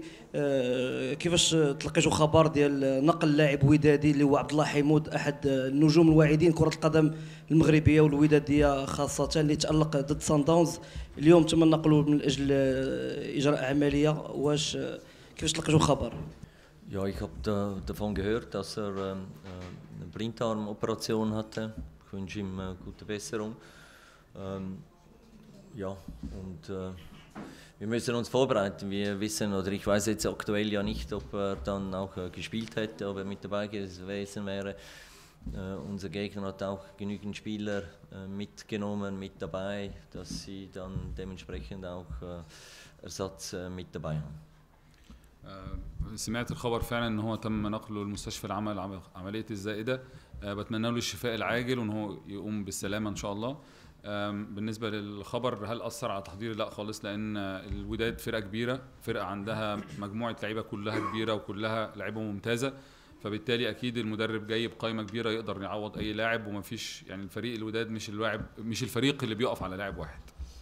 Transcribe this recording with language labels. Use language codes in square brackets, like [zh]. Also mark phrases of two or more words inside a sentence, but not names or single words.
[ar] كيفاش تلقيتوا خبر ديال نقل لاعب ودادي اللي هو عبد الله حمود، احد النجوم الواعدين كره القدم المغربيه والوداديه خاصه، اللي تالق ضد سان داونز؟ اليوم تم نقله من اجل اجراء عمليه. واش كيفاش تلقيتوا الخبر؟ [de] Ja, ich habe davon gehört, dass er eine Blinddarmoperation hatte. Ich wünsche ihm gute Besserung. Ja, und wir müssen uns vorbereiten. Wir wissen, oder ich weiß jetzt aktuell ja nicht, ob er dann auch gespielt hätte, ob er mit dabei gewesen wäre. Unser Gegner hat auch genügend Spieler mitgenommen, mit dabei, dass sie dann dementsprechend auch Ersatz mit dabei haben. [ar] سمعت الخبر فعلا ان هو تم نقله للمستشفى العمل عمليه الزائده. بتمنى له الشفاء العاجل وان هو يقوم بالسلامه ان شاء الله. بالنسبه للخبر هل اثر على تحضيري؟ لا خالص، لان الوداد فرقه كبيره، فرقه عندها مجموعه لعيبه كلها كبيره وكلها لعيبه ممتازه، فبالتالي اكيد المدرب جاي بقائمه كبيره يقدر يعوض اي لاعب، ومفيش يعني الفريق الوداد مش الفريق اللي بيقف على لاعب واحد.